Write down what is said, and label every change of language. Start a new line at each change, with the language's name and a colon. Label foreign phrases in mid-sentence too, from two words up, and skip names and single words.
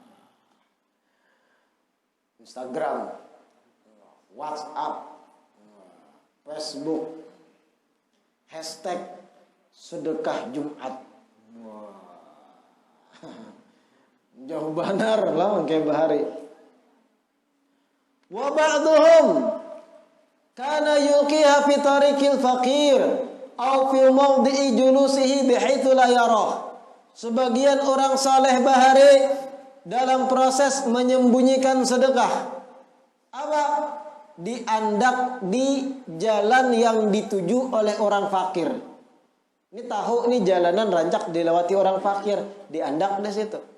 Banjar: Instagram, WhatsApp, Facebook, hashtag sedekah Jumat. Jauh benar lah kayak bahari.
Arabic: وبعضهم كان يلقيها في طريق الفقير أو في موضع جلوسه بحيث لا يراه.
Banjar: Sebagian orang saleh bahari dalam proses menyembunyikan sedekah apa? Diandak di jalan yang dituju oleh orang fakir. Ini tahu ini jalanan rancak dilewati orang fakir, diandak di situ.